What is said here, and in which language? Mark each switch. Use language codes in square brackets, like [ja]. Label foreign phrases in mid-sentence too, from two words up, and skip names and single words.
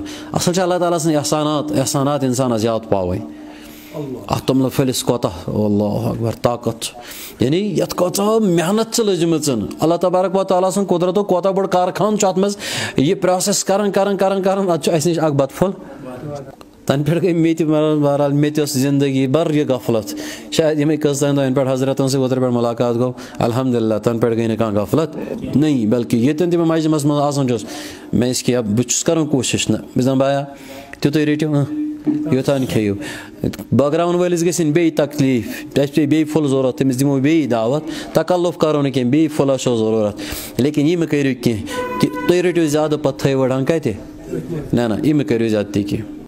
[ks] اصل چھِ اللہ تعالیٰ سٕنٛدۍ احسانات انسانس یاد پاوٕنۍ اتھ توٚملہٕ پھٔلِس کوتاہ [ar] اللہ اکبر [ks] طاقت چھُ یعنی یتھ کۭژاہ محنت چھِ لٔجمٕژ [ar] اللہ تبارک و تعالیٰ [ks] سٕنٛد قۄدرتُک کوتاہ بوٚڑ کارخان چھُ اتھ منٛز یہِ پروسیس کران اتھ چھُ اسہِ نِش اکھ بتہٕ پھوٚل تنہٕ پٮ۪ٹھ گٔے مےٚ تہِ بہرحال مےٚ تہِ ٲس زندگی بر یہِ غفلت شاید یِمے کٔژتٲنۍ دۄہن پٮ۪ٹھ حضرتن سۭتۍ اوترٕ پٮ۪ٹھ مُلاقات گوٚو الحمدللہ تنہٕ پٮ۪ٹھ گٔے نہٕ کانٛہہ غفلت نہیں بلکہِ ییٚتٮ۪ن تہِ بہٕ مجلِسس منٛز آسان چھُس مےٚ ٲسۍ کینٛہہ بہٕ چھُس کران کوٗشش نہ بہٕ چھُس دپان بایا تیُتُے رٔٹِو یوٚتانۍ کھیٚیِو بٲگراوَن وٲلِس گژھِنۍ بیٚیہِ تکلیٖف اَسہِ پیٚیہِ بیٚیہِ پھُل ضوٚرتھ تٔمِس دِمو بیٚیہِ دعوت تکلُف کرو نہٕ کینٛہہ بیٚیہِ پھُل آسیو ضروٗرت لیکِن یہِ مہٕ کٔرِو کینٛہہ کہِ تُہۍ رٔٹِو زیادٕ پتہٕ تھٲیِو أڑہن کتہِ نہ نہ یہِ مہٕ کٔرِو زیادٕ تہِ کینٛہہ